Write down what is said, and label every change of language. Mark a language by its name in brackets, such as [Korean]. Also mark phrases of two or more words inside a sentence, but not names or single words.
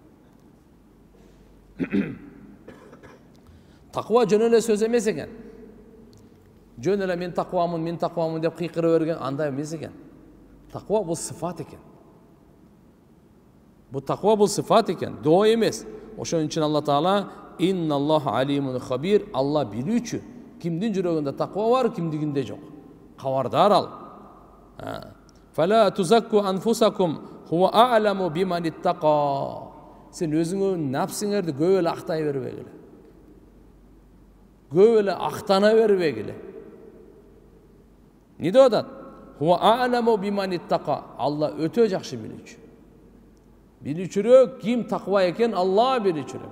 [Kyrgyz] Таква жөн эле сөз эмес экен. Жөн эле мен таквамын деп кыйкыра берген андай эмес экен. Таква бул сыфат экен. Бул таква бул сыфат экен, доо эмес. Ошон үчүн Алла Таала [Arabic] إن الله عليم خبير, [Kyrgyz] Алла билүүчү. Кимдин жүрөгүндө таква бар, кимдигинде жок. Кабардар ал. [Arabic] فلا تزكوا أنفسكم هو أعلم بمن اتقى. [Kyrgyz] Сен өзүңө напсыңарды көп эле актай бербегиле. Көп эле актана бербегиле. Не деп атат? [Arabic] هو أعلم بمن اتقى. [Kyrgyz] Алла өтө жакшы билүүчү. Билүүчүрөөк ким таква экен, Алла билүүчүрөөк.